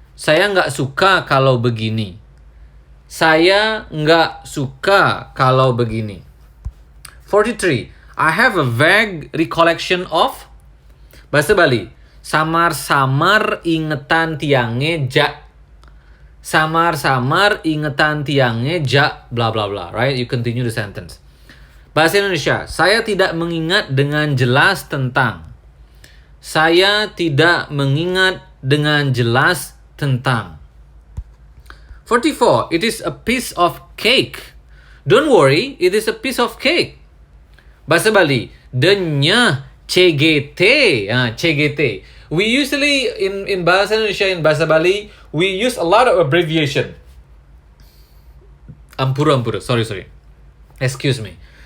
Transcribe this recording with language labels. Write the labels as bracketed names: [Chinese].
[Indonesian] Saya nggak suka kalau begini. Saya nggak suka kalau begini. 43. [English] I have a vague recollection of. Bahasa Bali. [Balinese] Samar-samar ingetan tiange ja. Samar-samar ingetan tiange ja bla bla bla, right? [English] You continue the sentence. [Indonesian] Bahasa Indonesia. Saya tidak mengingat dengan jelas tentang. Saya tidak mengingat dengan jelas tentang. [English] 44. It is a piece of cake. Don't worry, it is a piece of cake. [Balinese] Bahasa Bali. Denya CGT. CGT. [English] We usually in Bahasa Indonesia, in Bahasa Bali, we use a lot of abbreviation. Ampura. Sorry. Excuse me.